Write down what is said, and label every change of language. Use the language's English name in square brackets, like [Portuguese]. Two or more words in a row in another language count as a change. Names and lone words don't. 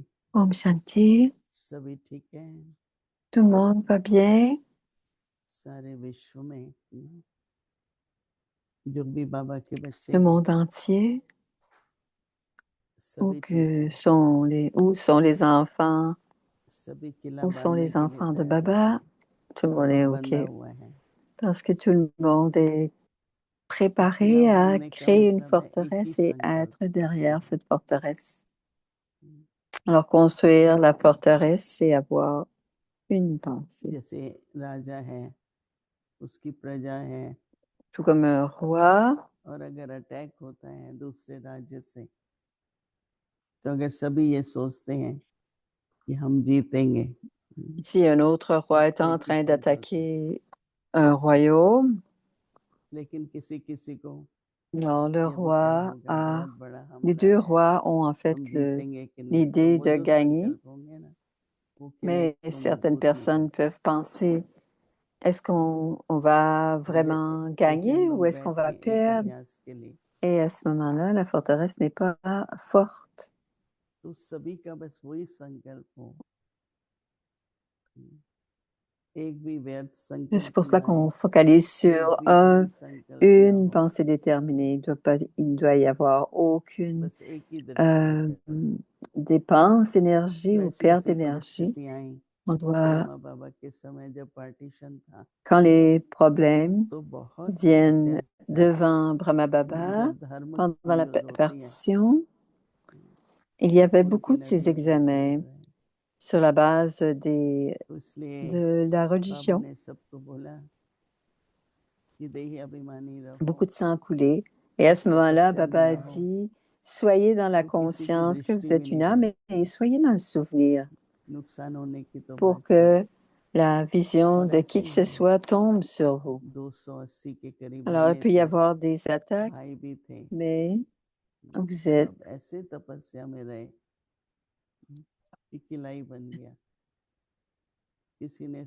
[Hindi] ओम शान्ति. सभी ठीक है [French] Tout le monde va bien. [Hindi] सारे विश्व में जो भी बाबा के बच्चे [French] Le monde entier. Où sont les enfants? Où sont les enfants de Baba? Tout le monde est OK. Parce que tout le monde est préparé à créer une forteresse et à être derrière cette forteresse. Alors, construire la forteresse, c'est avoir une pensée. [Hindi] जैसे राजा है उसकी प्रजा है [French] Tout comme un roi. [Hindi] और अगर अटैक होता है दूसरे राज्य से तो अगर सभी ये सोचते हैं कि हम जीतेंगे [French] Si un autre roi est en train d'attaquer un royaume, [Hindi] लेकिन किसी को [French] non, les deux rois ont en fait l'idée de gagner, mais certaines personnes peuvent penser, est-ce qu'on va vraiment gagner ou est-ce qu'on va perdre? Et à ce moment-là, la forteresse n'est pas forte. [Hindi] एक भी व्यर्थ [French] C'est [Hindi] संकल्प [French] pour cela [Hindi] ना आए, [French] qu'on focalise sur [Hindi] एक भी दृढ़ संकल्प ना [French] une [Hindi] हो, [French] pensée déterminée. Il ne doit y avoir aucune [Hindi] बस एक ही दृढ़ संकल्प। [French] dépense d'énergie [Hindi] तो [French] ou [Hindi] ऐसी [French] perte [Hindi] ऐसी [French] d'énergie. [Hindi] परिस्थितियां आई, [French] On doit, [Hindi] ब्रह्मा बाबा के समय जब पार्टीशन था [French] quand les problèmes [Hindi] तो बहुत [French] viennent [Hindi] अत्याचार, [French] devant Brahma Baba, [Hindi] जब धर्म [French] pendant [Hindi] की [French] la [Hindi] न्यूज होती है [French] partition, il y avait [Hindi] खून [French] beaucoup [Hindi] की [French] de ces [Hindi] नदियां बहती [French] examens [Hindi] रहे। [French] sur la base [Hindi] तो इसलिए [French] de la [Hindi] बाबा [French] religion. [Hindi] ने सबको बोला कि देही अभिमानी [French] Beaucoup [Hindi] रहो, [French] de sang a coulé. Et à ce moment-là, [Hindi] तपस्या [French] Baba [Hindi] में [French] a [Hindi] रहो, [French] dit, soyez dans la [Hindi] तो किसी की [French] conscience que vous [Hindi] दृष्टि भी [French] êtes une [Hindi] नहीं [French] âme [Hindi] आए, [French] et soyez dans le souvenir [Hindi] नुकसान होने की तो [French] pour [Hindi] बात छोड़ो। [French] que la vision [Hindi] और [French] de [Hindi] ऐसे [French] qui que ce [Hindi] ही [French] soit tombe sur vous. [Hindi] 280 के करीब [French] Alors, il [Hindi] बहनें [French] peut y [Hindi] थी, [French] avoir des attaques, [Hindi] भाई भी थे, [French] mais vous êtes... [Hindi] सब ऐसे तपस्या में रहे कि किलाई बन गया। किसी ने